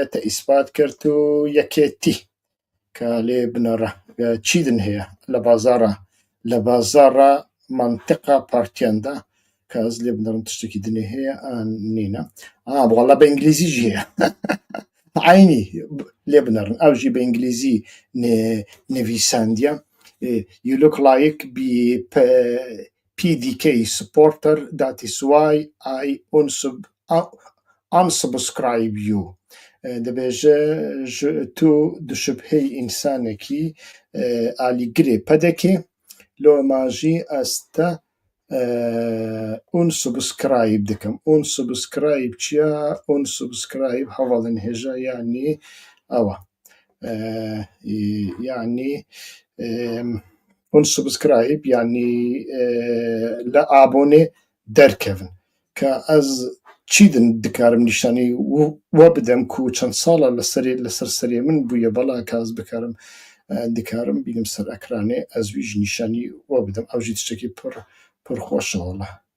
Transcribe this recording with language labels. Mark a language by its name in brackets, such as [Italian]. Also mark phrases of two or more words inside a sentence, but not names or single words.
[Kurdish] te îspat kir tu yekêtî ka lê binêre çî din heye li bazara mantiqa partiyan de ka ez lê binêrim tiştekî dinê heye nîne wala bi îngilîzî jî heye aynî lê binêrin ew jî bi îngilîzî nivîsandiye [English] you look like be PDK supporter that is why I unsubscribe you [Kurdish] dibêje tu di şibheyê însanekî alîgirê pedekê لۆ ماژی ئەستە unsubscribe دەکەم. unsubscribe چییە؟ unsubscribe هەواڵەن هێژە یعنی ئەوە یعنی unsubscribe یعنی لە ئابۆنێ دەرکەون کە ئەس چی دکارم نیشانی وە بدەم کو چەند ساڵە لەسەر سەرێ من بوویە بەڵا کاس بکارم دکارم بینم سەر ئەکرانێ ئەزویژ نیشانی وە بدەم ئەوژی تشتێکی پڕ خۆشەوەڵە